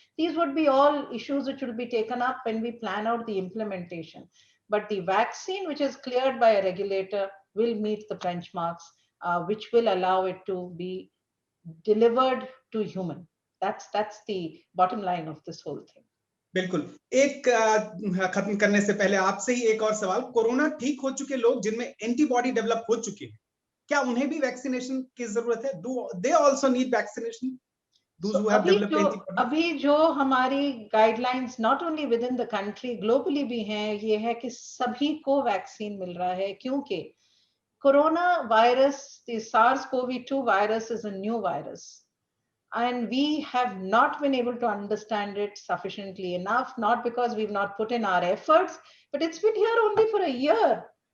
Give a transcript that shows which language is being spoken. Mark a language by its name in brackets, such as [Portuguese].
[English] These would be all issues which will be taken up when we plan out the implementation. But the vaccine, which is cleared by a regulator, will meet the benchmarks, which will allow it to be delivered to human. That's the bottom line of this whole thing. [Hindi] बिल्कुल। एक खत्म करने से पहले आपसे ही एक और सवाल, कोरोना ठीक हो चुके लोग जिनमें एंटीबॉडी डेवलप हो चुकी है, क्या उन्हें भी वैक्सीनेशन की जरूरत है? [English] Do they also need vaccination? Those who have developed antibodies? [Hindi] अभी जो हमारी guidelines [English] not only within the country, [Hindi] globally भी हैं, ये है कि सभी को वैक्सीन मिल रहा है, क्योंकि corona virus, [English] the SARS-CoV-2 virus is a new virus, and we have not been able to understand it sufficiently enough, not because we've not put in our efforts, but it's been here only for a year.